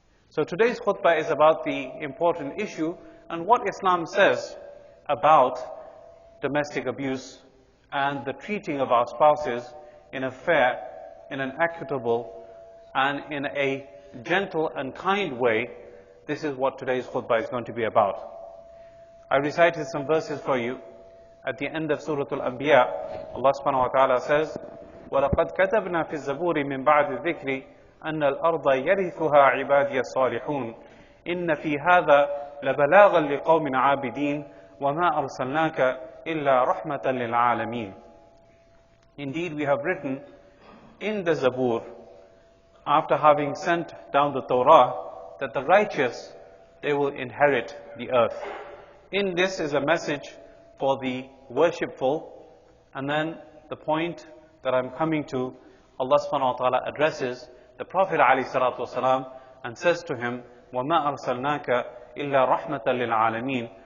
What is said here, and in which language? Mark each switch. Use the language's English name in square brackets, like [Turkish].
[English] So today's khutbah is about the important issue and what Islam says about domestic abuse and the treating of our spouses in a fair, in an equitable, and in a gentle and kind way. This is what today's khutbah is going to be about. I recited some verses for you. At the end of Surah Al-Anbiya, Allah subhanahu wa ta'ala says, [Arabic] وَلَقَدْ كَتَبْنَا فِي الزَّبُورِ مِنْ بَعْدِ الذِّكْرِ أَنَّ الْأَرْضَ يَرِثُهَا عِبَادِيَ الصَّالِحُونَ إِنَّ فِي هَذَا لَبَلَاغًا لِقَوْمٍ عَابِدِينَ وَمَا أَرْسَلْنَاكَ إِلَّا رَحْمَةً لِلْعَالَمِينَ. [English] Indeed, we have written in the Zabur, after having sent down the Torah, that the righteous, they will inherit the earth. In this is a message for the worshipful, and then the point that I'm coming to, Allah subhanahu wa ta'ala addresses the Prophet ﷺ and says to him, [Arabic] وَمَا أَرْسَلْنَاكَ إِلَّا رَحْمَةً لِلْعَالَمِينَ.